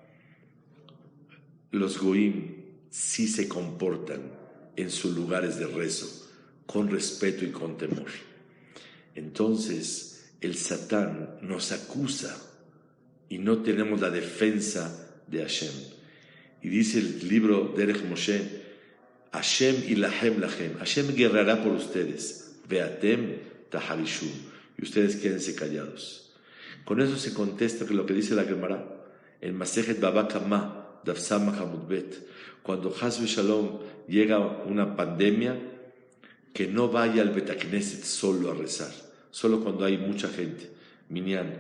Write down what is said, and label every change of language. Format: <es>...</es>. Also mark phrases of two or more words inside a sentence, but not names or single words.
<es>Los goim sí se comportan en sus lugares de rezo con respeto y con temor. Entonces el Satán nos acusa y no tenemos la defensa de Hashem. Y dice el libro Derech Moshe:</es> <he>השם ילחם לכם,</he> <es>Hashem guerrará por ustedes,</es> <he>ואתם תחרישון,</he> <es>y ustedes quédense callados. Con eso se contesta que lo que dice la Gemara en Masejet Baba Kama, Daf Samach Amud Bet, cuando</es> <he>חס ושלום</he> <es>llega una pandemia, que no vaya al</es> <he>בית כנסת</he> <es>solo a rezar, solo cuando hay mucha gente, minyan.</es>